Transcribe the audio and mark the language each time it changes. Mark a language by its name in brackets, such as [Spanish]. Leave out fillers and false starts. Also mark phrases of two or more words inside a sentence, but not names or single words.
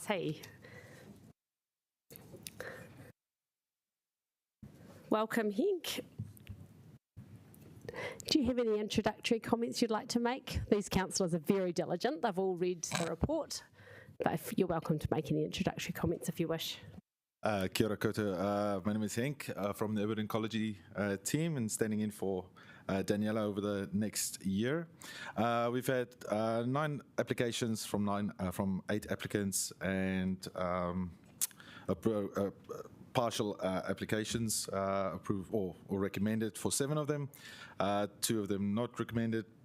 [English] Hey. Welcome, Henk. Do you have any introductory comments you'd like to make? These councillors are very diligent. They've all read the report. But if you're welcome to make any introductory comments if you wish. [Māori] Kia ora koutou. [English] My name is Henk from the Urban Ecology team and standing in for Daniela over the next year. We've had 9 applications from 8 applicants and partial applications approved or recommended for 7 of them, 2 of them not recommended.